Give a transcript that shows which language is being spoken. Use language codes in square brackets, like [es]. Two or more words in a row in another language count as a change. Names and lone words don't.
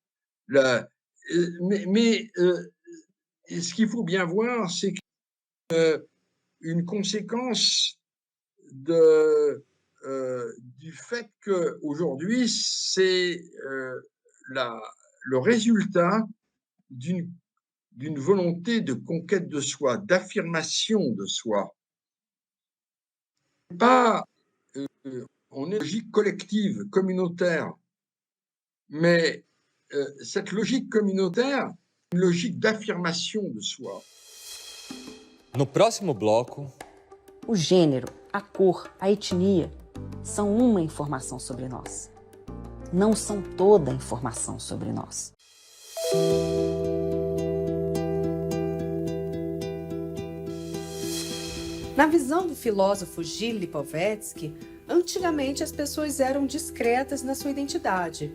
[fr] Mais ce qu'il faut bien voir, c'est qu'une conséquence du fait qu'aujourd'hui, c'est le résultat d'une volonté de conquête de soi, d'affirmation de soi. On est une logique collective, communautaire, mais cette logique communautaire, une logique d'affirmation de soi. [pt] No próximo bloco, o gênero, a cor, a etnia são uma informação sobre nós. Não são toda a informação sobre nós. Na visão do filósofo Gilles Lipovetsky, antigamente as pessoas eram discretas na sua identidade.